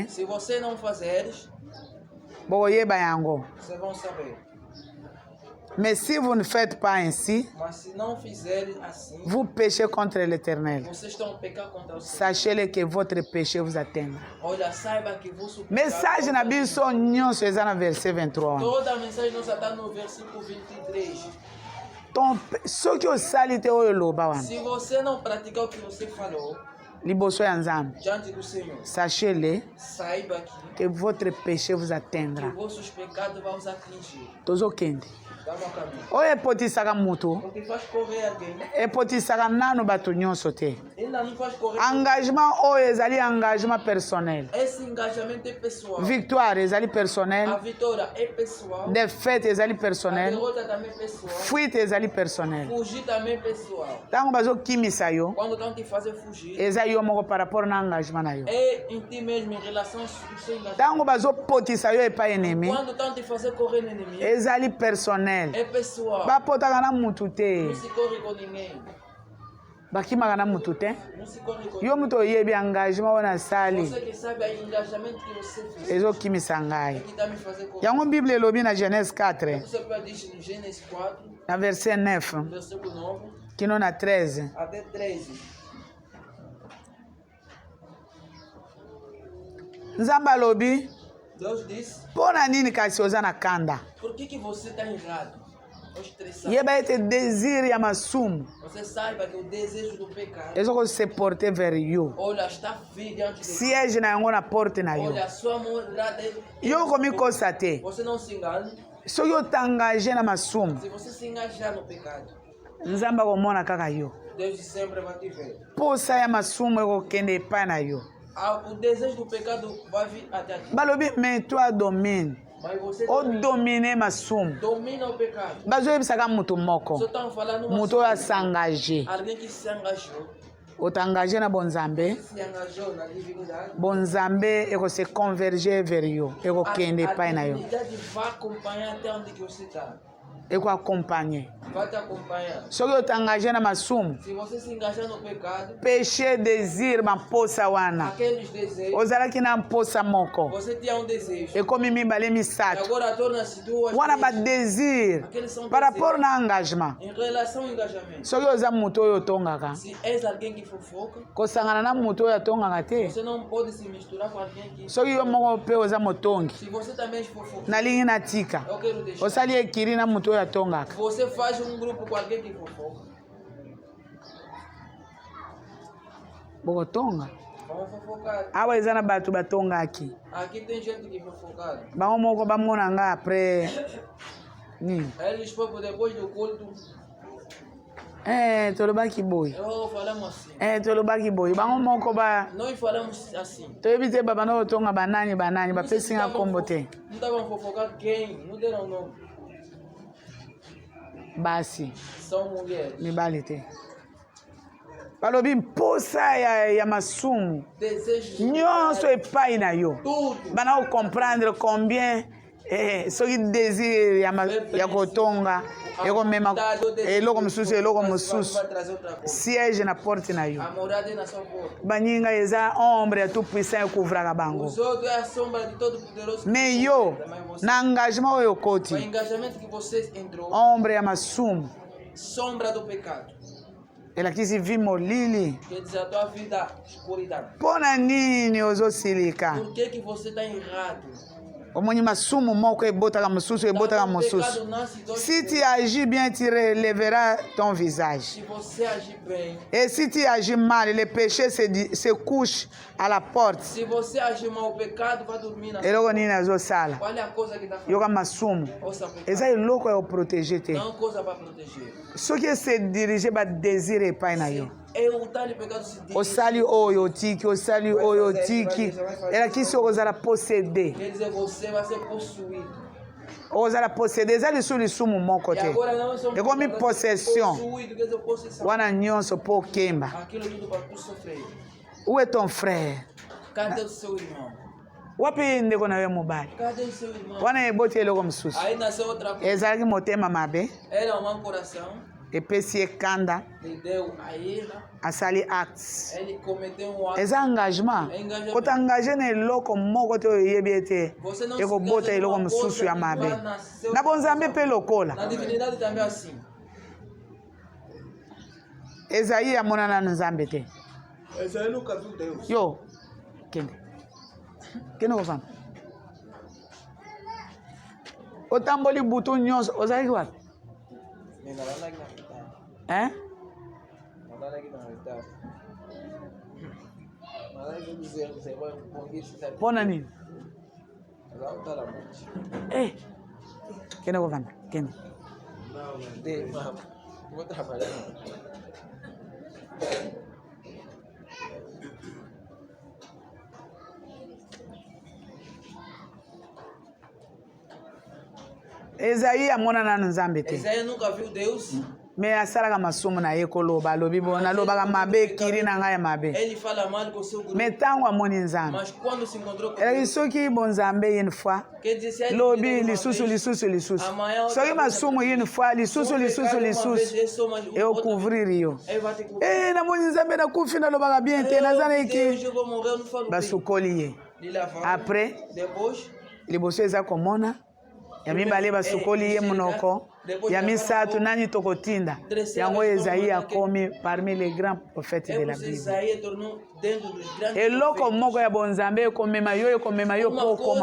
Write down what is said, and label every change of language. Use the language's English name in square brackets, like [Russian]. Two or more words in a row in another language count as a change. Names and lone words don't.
[Portuguese] Se você não fazeres, [Lingala] bokoyeba yango. [Portuguese] vocês vão saber. [French] mais si vous ne faites pas ainsi [Portuguese] Mas se não fizerem assim, [French] vous péchez contre l'éternel. [Portuguese] vocês estão a pecar contra o Senhor. [French] sachez-le que votre péché vous atteindra. [Portuguese] Olha, saiba que vosso pecado- [Lingala] message na biso nyonso eza na verset 23. [Portuguese] Toda a mensagem nossa está no versículo 23. [Lingala] soki osali te oyo loba wana [Portuguese] Se você não praticar o que você falou [Lingala] liboso ya nzambe [Portuguese] diante do Senhor, [French] sachez-le [Portuguese] saiba [French] que votre péché vous [Portuguese] que [French] atteindra. [Portuguese] vossos pecados vão os atingir. [Lingala] tozokende [Portuguese] Dá no caminho. [Lingala] oyo epotisaka moto [Portuguese] Porque faz correr alguém. [Lingala] epotisaka nanu bato nyonso te. [Portuguese] Ainda não faz correr. [Lingala] engagement oyo ezali [French] engagement personnel. [Portuguese] Esse engajamento é pessoal. [Lingala] victoire ezali [Portuguese] A [Lingala] personnel. [Portuguese] vitória é pessoal. [Lingala] défaite ezali [Portuguese] A [Lingala] personnel. [Portuguese] derrota também é pessoal. [Lingala] fuite ezali personnel. [Portuguese] Fugir também é pessoal. [Lingala] ntango bazokimisa yo [Portuguese] Quando estão te fazer fugir, [Lingala] eza yo moko [French] par rapport [Lingala] na engagement na yo. [Portuguese] é em ti mesmo, em relação ao seu engajamento. [Lingala] ntango bazopotisa yo epai enemi [Portuguese] Quando estão te fazer correr no inimigo, [Lingala] ezali personnel. [Portuguese] é pessoal. [Lingala] bapotaka na mutu te [Portuguese] Não se corre com ninguém. [Lingala] bakimaka na mutu te. [Portuguese] Não se corre com [Lingala] yo moto oyebi engagement oyo nasali [Portuguese] Você que sabe o engajamento que você fez. [Lingala] ezokimisa ngai. [Portuguese] Que está me fazer correr. [Lingala] yango bible elobi na genèse 4 [Portuguese] Você diz no Gênesis 4, [Lingala] na verset 9 [Portuguese] versículo 9 [Lingala] kino na 13 [Portuguese] até 13. [Lingala] nzambe alobi [Portuguese] Deus disse: [Lingala] mpo na nini kasi oza na kanda. [Portuguese] por que você está errado? Ou estressado. [Lingala] yeba ete désir ya masumu [Portuguese] Você saiba que o desejo do pecado, [Lingala] ezokose [French] porte vers [Lingala] yo. [Portuguese] olha, está vindo diante de você. [Lingala] siège na yango na porte na yo. [Portuguese] Olha, a sua morada é. [Lingala] yo komikosa te. [Portuguese] Você não se engane. [Lingala] soki otangage na masumu [Portuguese] Se você se engajar no pecado, [Lingala] nzambe akomona kaka yo. [Portuguese] Deus sempre vai te ver. [Lingala] posa ya masumu ekokende epai na yo. [Portuguese] O desejo do pecado vai vir até ti. [Lingala] balobi [French] mais toi domine [Portuguese] Mas você [Lingala] odomine masumu. [Portuguese] domina o pecado. [Lingala] bazoyebisaka mutu [Portuguese] Só [Lingala] moko [Portuguese] estão falando [Lingala] moto oyo asengage. [Portuguese] alguém que se engajou. [Lingala] otengage na bonzambe [Portuguese] Se engajou na divindade. [Lingala] bonzambe ekose [French] converger vers [Lingala] yo ekokende epai na [Portuguese] A [Lingala] yo. [Portuguese] divindade vai acompanhar até onde que você está. [Lingala] ekuacompanhe. [Portuguese] vai te acompanhar. [Lingala] Soki otengage na masumu, [Portuguese] Se você se engajar no pecado, [French] péché, désir, [Lingala] mamposa wana. [Portuguese] aqueles desejos, [Lingala] Ozalaki na mposa moko. [Portuguese] você tinha um desejo. [Lingala] Ekomi mibale [Portuguese] E [Lingala] misato. [Portuguese] agora torna-se duas. [Lingala] Wana [Portuguese] três. [Lingala] badésir [Portuguese] Aqueles são [Lingala] par [Portuguese] desejos. [Lingala] rapport na engagement. [Portuguese] Em relação ao engajamento. [Lingala] Soki oza moto oyo otongaka, [Portuguese] Se és alguém que fofoca, [Lingala] kosangana na moto oyo atongaka te. [Portuguese] você não pode se misturar com alguém que... [Lingala] Soki yo moko mpe oza motongi, [Portuguese] Se você também é fofoca, [Lingala] nalingi natika, [Portuguese] eu quero deixar. [Lingala] osali ekiri na moto oyo atongaka. [Portuguese] Você faz um grupo com alguém que fofoca. [Lingala] Bokotonga. [Portuguese] Vamos fofocar. [Lingala] Awa eza na bato batongaki. [Portuguese] Aqui tem gente que fofocar. [Lingala] Bango moko bamona nga après nini? [Portuguese] Eles foram depois do culto. [Lingala] Tolobaki boy. [Portuguese] Falamos assim. [Lingala] Tolobaki boy. Bango moko ba [Portuguese] Nós falamos assim. [Lingala] toyebi te babana otonga banani bapesi nga kombo te. [Portuguese] Não estavam fofocar quem? Não deram nome. [Lingala] Basi [Portuguese] São mulheres. [Lingala] mibali te. Balobi mposa ya masumu [Portuguese] Desejos. [Lingala] nyonso epai na yo. [Portuguese] Tudo. [Lingala] Bana comprendre combien soki désir ya kotonga ekomema eloko mosusu [Portuguese] Vai trazer outra coisa. [Lingala] siège na porte na yo. [Portuguese] A morada é na sua porta. [Lingala] Banyinga eza ombre ya [French] tout puissant [Lingala] ekuvraka bango. [Portuguese] Os outros é a sombra de todo poderoso. [Lingala] Me yo [Portuguese] Também você. [Lingala] na engagement oyo [Portuguese] O [Lingala] okoti [Portuguese] engajamento que você entrou, [Lingala] ombre ya masumu [Portuguese] sombra do pecado. [Lingala] elakisi vi molili. [Portuguese] Quer dizer, a tua vida escuridão. [Lingala] Mpo na nini ozosilika? [Portuguese] Por que você está errado? [Lingala] Omoni masumu moko ebotaka mosusu ebotaka [Portuguese] O [Lingala] mosusu. [Portuguese] pecado nasce dois [French] Si tu [Portuguese] vezes. [French] agis bien, tu relèveras ton visage. [Portuguese] Se você agir bem, [French] Et si tu agis mal, le péché se couche à la porte. [Portuguese] se você agir mal, o pecado vai dormir na sua [Lingala] Eloko nini azosala? [Portuguese] Qual é a coisa que está fazendo? [Lingala] Yoka masumu. [Portuguese] Ouça, pecado. [Lingala] Eza eloko ya oprotege te. [Portuguese] Não coisa para proteger. [Lingala] Soki ese dirige badésir epai na yo. [Portuguese] É o tal de pecado se dirige. [Lingala] Osali oyo otiki, osali oyo otiki. Elakisi okozala possédé. [Portuguese] Quer dizer, você vai ser possuído. [Lingala] Okozala possédé. Eza lisumu moko [Portuguese] E [Lingala] te. [Portuguese] agora não somos [Lingala] Ekomi possession. [Portuguese] possuído, quer dizer, possessão. [Lingala] Wana nyonso mpo okemba. [Portuguese] Aquilo tudo para tu sofrer. [French] Où est ton frère? [Portuguese] Cadê o seu irmão? [Lingala] Wapi ndeko na yo mobali? [Portuguese] Cadê o seu irmão? [Lingala] Wana eboti eloko mosusu. [Portuguese] Aí nasceu outra coisa. [Lingala] Ezalaki motema mabe. [Portuguese] Era um mau coração. [Lingala] Epesi ekanda. [Portuguese] Ele deu a ela. [Lingala] Asali acte. [Portuguese] Ele cometeu um ato. [Lingala] Eza engagement. [Portuguese] Engagement. [Lingala] Kotangaje na eloko moko te oyo oyebi ete [Portuguese] Você não se [Lingala] ekobota [Portuguese] engage [Lingala] eloko [Portuguese] numa [Lingala] mosusu [Portuguese] coisa [Lingala] ya [Portuguese] que [Lingala] mabe. [Portuguese] vai nascer- [Lingala] Na bonzambe mpe lokola. [Portuguese] Na divinidade também é assim. [Lingala] Ezayi amonana na nzambe te. [Portuguese] Esaí nunca viu Deus. [Lingala] Yo kende kofanda otamboli butu nyonso ozalaki wapi? Mpona nini? Kende kofanda kende. [Portuguese] Vou trabalhar. [Lingala] Ezayi amonana na nzambe te. [Portuguese] Esaí nunca viu Deus. [Lingala] Me asalaka masumu na ye koloba alobi bo nalobaka mabe ekiri na ngai ya mabe. [Portuguese] Ele fala mal com o seu grupo. [Lingala] Me ntango amoni nzambe [Portuguese] Mas quando se encontrou com [Lingala] elaki [Portuguese] Deus, [Lingala] soki bonzambe [French] une fois [Portuguese] quer dizer, se ele [Lingala] lobi [Portuguese] pecou uma [Lingala] lisusu [Portuguese] vez, [Lingala] lisusu lisusu [Portuguese] amanhã outra [Lingala] soki [Portuguese] vez, [Lingala] masumu [French] une fois [Portuguese] se [Lingala] lisusu [Portuguese] eu [Lingala] lisusu [Portuguese] pecar uma vez, [Lingala] lisusu [Portuguese] eu sou mais- outra [Lingala] eokovriri yo. [Portuguese] vez, ele vai ter que- [Lingala] namoni nzambe nakufi nalobaka bien te naza na [Portuguese] Deus, [Lingala] eki [Portuguese] eu vou morrer, eu não falo bem. [Lingala] basukoli ye. [Portuguese] Ele lavava. [Lingala] Après [Portuguese] Depois, [Lingala] liboso eza komona ya mibale basukoli ye monoko ya misato nani tokotinda yango Ezayi akomi [French] parmi les grands prophètes de la Bible. [Portuguese] Esaí tornou dentro dos grandes [Lingala] eloko [Portuguese] profetas. [Lingala] moko ya bonzambe ekomema yo mpo okoma